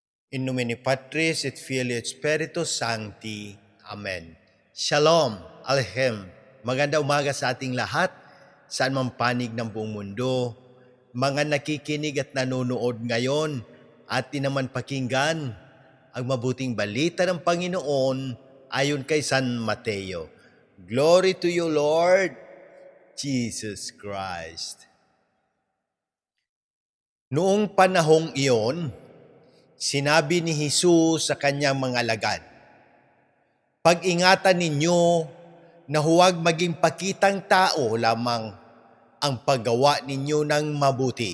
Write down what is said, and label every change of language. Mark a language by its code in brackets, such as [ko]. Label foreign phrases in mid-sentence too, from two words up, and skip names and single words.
[la] In nomine Patris et Filii et Spiritus Sancti. [he] Amen. Shalom, Alhem. [tl] Maganda umaga sa ating lahat, saan man panig ng buong mundo. Mga nakikinig at nanonood ngayon, atin naman pakinggan ang mabuting balita ng Panginoon ayon kay San Mateo. [en] Glory to you, Lord Jesus Christ. [tl] Noong panahong iyon, sinabi ni Jesus sa kanyang mga alagad, "Pag-ingatan ninyo na huwag maging pakitang tao lamang ang paggawa ninyo ng mabuti.